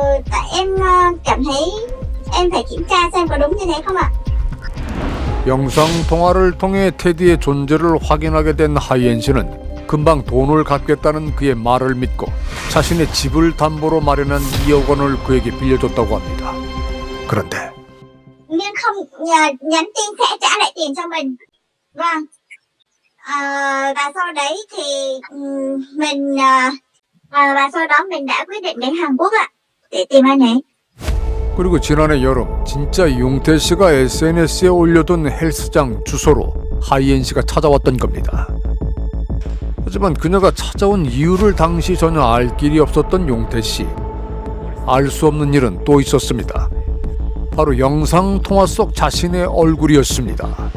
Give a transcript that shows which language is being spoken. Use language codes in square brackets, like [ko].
[vi] Tại em cảm thấy em phải kiểm tra xem có đúng như thế không ạ? [ko] 영상 통화를 통해 테디의 존재를 확인하게 된 하이엔 씨는 금방 돈을 갚겠다는 그의 말을 믿고 자신의 집을 담보로 마련한 2억 원을 그에게 빌려줬다고 합니다. 그런데 [vi] Nhưng không nhắn tin sẽ trả lại tiền cho mình. Vâng. Và sau đấy thì mình và sau đó mình đã quyết định đến Hàn Quốc ạ để tìm anh ấy. [ko] 그리고 지난해 여름 진짜 용태 씨가 SNS에 올려둔 헬스장 주소로 하이엔 씨가 찾아왔던 겁니다. 하지만 그녀가 찾아온 이유를 당시 전혀 알 길이 없었던 용태 씨. 알 수 없는 일은 또 있었습니다. 바로 영상 통화 속 자신의 얼굴이었습니다.